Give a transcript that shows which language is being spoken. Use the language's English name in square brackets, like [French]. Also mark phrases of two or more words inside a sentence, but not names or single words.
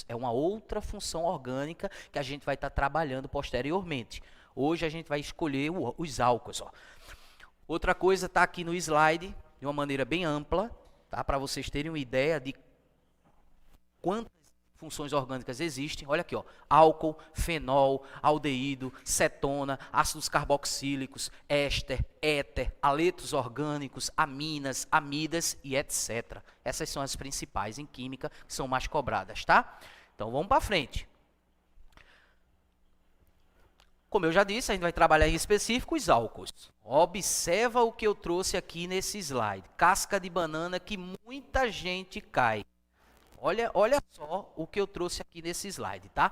[Portuguese] É uma outra função orgânica que a gente vai estar trabalhando posteriormente. Hoje a gente vai escolher os álcools. Ó. Outra coisa está aqui no slide, de uma maneira bem ampla, tá? Para vocês terem uma ideia de quantas funções orgânicas existem. Olha aqui, ó, álcool, fenol, aldeído, cetona, ácidos carboxílicos, éster, éter, aletos orgânicos, aminas, amidas e etc. Essas são as principais em química que são mais cobradas, tá? Então vamos para frente. Como eu já disse, a gente vai trabalhar em específico os álcools. Observa o que eu trouxe aqui nesse slide. Casca de banana que muita gente cai. Olha só o que eu trouxe aqui nesse slide, tá?